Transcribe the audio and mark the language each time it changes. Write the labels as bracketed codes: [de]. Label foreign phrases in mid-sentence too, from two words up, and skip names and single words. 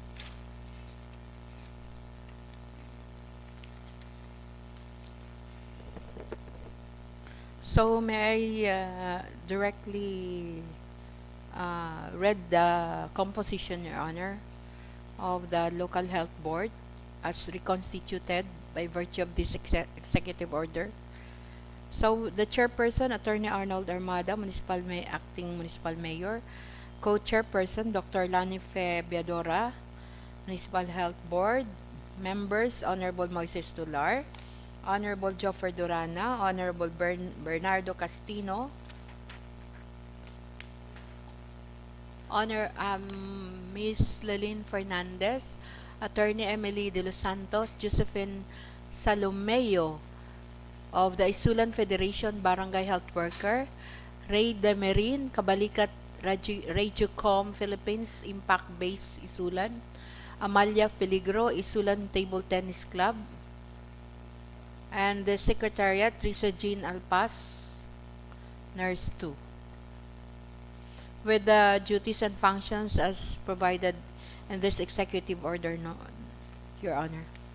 [en] So may I directly read the composition, Your Honor, of the Local Health Board as reconstituted by virtue of this executive order. So the chairperson, Attorney Arnold Armada, acting municipal mayor. Co-chairperson, Dr. Lani Biadora, Municipal Health Board. Members, Honorable Moises Tular, Honorable Joffer Durana, Honorable Bernardo Castino, Ms. Lalyn Fernandez, Attorney Emily De Los Santos, Josephine Salomeo of the ISULAN Federation Barangay Health Worker, Ray Demerin, Kabalikat Regiocom Philippines Impact Base ISULAN, Amalia Peligro, ISULAN Table Tennis Club, and the Secretariat, Risa Jean Alpas, Nurse 2, with the duties and functions as provided in this executive order, Your Honor.